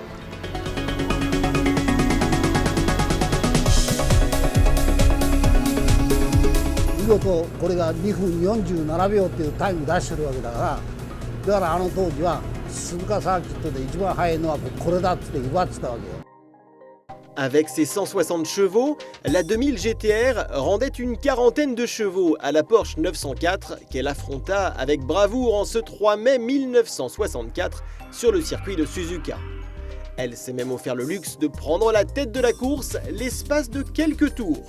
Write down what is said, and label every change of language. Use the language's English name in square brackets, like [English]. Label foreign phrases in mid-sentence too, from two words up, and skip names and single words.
[Japanese] 見事これが2分47秒っていうタイム出してるわけだから、だから当時は鈴鹿サーキットで一番速いのはこれだって祝ってたわけよ。 [French] Avec ses 160 chevaux, la 2000 GTR rendait une quarantaine de chevaux à la Porsche 904 qu'elle affronta avec bravoure en ce 3 mai 1964 sur le circuit de Suzuka. Elle s'est même offert le luxe de prendre la tête de la course l'espace de quelques tours.